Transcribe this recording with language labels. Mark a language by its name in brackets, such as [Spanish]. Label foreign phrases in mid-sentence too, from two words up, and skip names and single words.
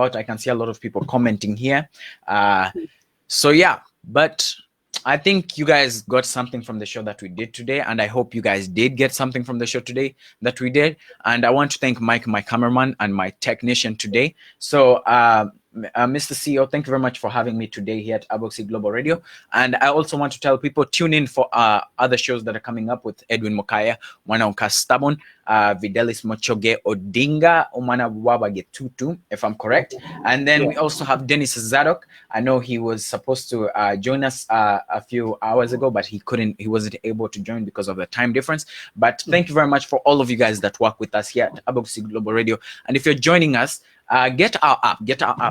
[English] I can see a lot of people commenting here. So yeah, but I think you guys got something from the show that we did today, and I hope you guys did get something from the show today that we did. And I want to thank Mike, my cameraman, and my technician today. So Mr. CEO, thank you very much for having me today here at Aboxy Global Radio. And I also want to tell people, tune in for other shows that are coming up with Edwin Mokaya, Mwana Stabon, Videlis Mochoge Odinga, Omana Wabage Tutu, if I'm correct. And then we also have Dennis Zadok. I know he was supposed to join us a few hours ago, but he wasn't able to join because of the time difference. But thank you very much for all of you guys that work with us here at Aboxy Global Radio. And if you're joining us, get our app.